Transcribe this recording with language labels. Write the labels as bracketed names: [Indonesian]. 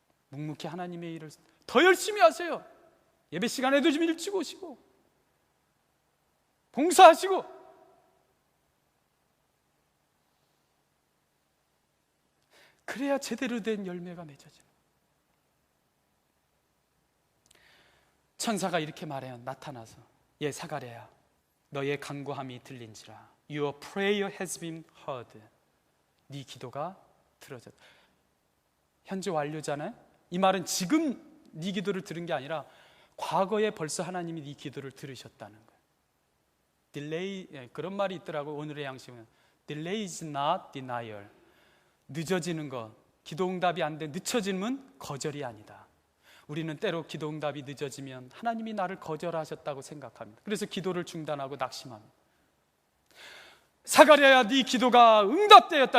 [Korean] 묵묵히 하나님의 일을 더 열심히 하세요. 예배 시간에도 좀 일찍 오시고 봉사하시고, 그래야 제대로 된 열매가 맺어져요. 천사가 이렇게 말해요. 나타나서, 예 사가랴야, 너의 간구함이 들린지라. [English] Your prayer has been heard. [Korean] 네 기도가 들어졌다. 현재 완료잖아요. 이 말은 지금 네 기도를 들은 게 아니라 과거에 벌써 하나님이 네 기도를 들으셨다는 거예요. Delay, 그런 말이 있더라고. 오늘의 양식은 [English] Delay is not denial. [Korean] 늦어지는 것, 기도응답이 안 돼 늦춰지면 거절이 아니다. 우리는 때로 기도응답이 늦어지면 하나님이 나를 거절하셨다고 생각합니다. 그래서 기도를 중단하고 낙심합니다. 사가랴야, 네 기도가 응답되었다.